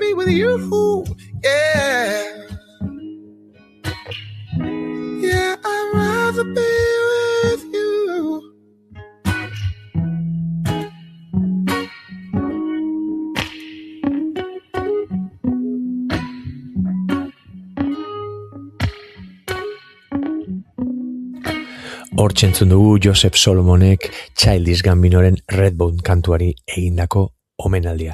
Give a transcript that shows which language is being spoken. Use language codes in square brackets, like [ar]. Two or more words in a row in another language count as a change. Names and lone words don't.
[en] you. Yeah. Yeah, I'd rather be with you. [eu] Hortxe entzun dugu Joseph Solomonek Childish Gambinoren Redbone kantuari egindako omenaldia.